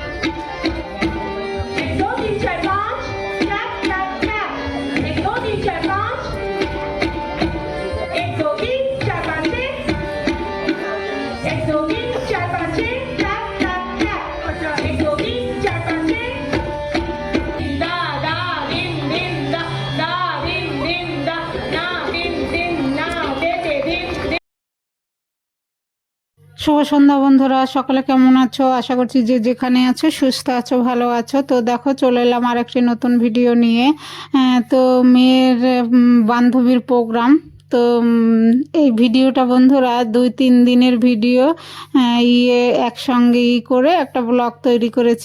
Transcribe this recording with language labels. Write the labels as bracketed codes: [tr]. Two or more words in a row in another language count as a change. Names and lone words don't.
[hi] एक दो तीन चार पाँच [en] tap tap tap [hi] एक दो तीन चार पाँच एक दो तीन चार पाँच एक दो तीन चार पाँच [en] tap tap tap [hi] एक दो तीन चार पाँच दा दा दिन दिन दा दा दिन दा ना दिन ना दे दिन। [bn] শুভ সন্ধ্যা বন্ধুরা, সকলে কেমন আছো? আশা করছি যে যেখানে আছো সুস্থ আছো, ভালো আছো। তো দেখো চলে এলাম আর একটি নতুন ভিডিও নিয়ে। তো মেয়ের বান্ধবীর প্রোগ্রাম। তো এই ভিডিওটা বন্ধুরা 2-3 দিনের ভিডিও একসঙ্গে করে একটা ব্লগ তৈরি করেছি।